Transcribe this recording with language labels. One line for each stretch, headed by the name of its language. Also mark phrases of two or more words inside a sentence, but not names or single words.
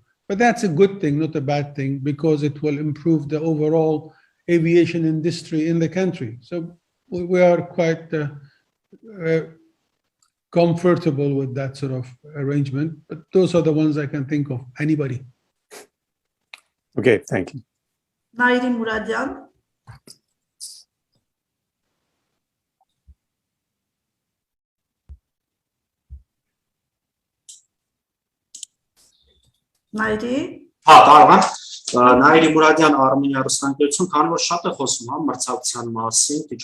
English: But that's a good thing, not a bad thing, because it will improve the overall aviation industry in the country. So we are quite comfortable with that sort of arrangement. But those are the ones I can think of. Anybody? Okay, thank you. Nairi Muradyan. Nairi.
Armenian: Կարող եմ։ Նաիրի Մուրադյան Արմենիա ռուսանկերություն, քանի որ շատ է խոսում մրցակցության մասին, քիչ